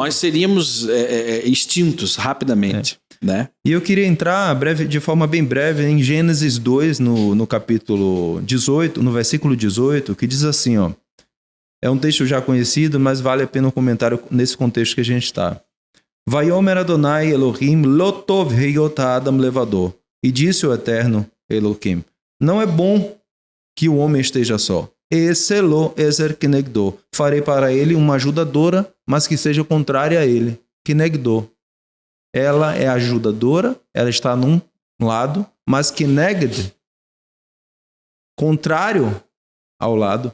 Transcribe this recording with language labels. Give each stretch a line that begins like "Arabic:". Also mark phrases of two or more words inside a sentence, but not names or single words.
Portuguese: Nós seríamos extintos rapidamente. Né? E eu queria entrar de forma bem breve em Gênesis 2, no capítulo 18, no versículo 18, que diz assim, ó. É um texto já conhecido, mas vale a pena um comentário nesse contexto que a gente está.
Hebrew: ויאמר אדני אלהים לא טוב היות אדם לבדו.
Portuguese: E disse o Eterno Elohim, não é bom que o homem esteja só.
Hebrew: אעשה לו עזר כנגדו.
Portuguese: Farei para ele uma ajudadora, mas que seja contrária a ele.
Hebrew: Kenegdo.
Portuguese: Ela é ajudadora, ela está num lado, mas kenegd, contrário ao lado.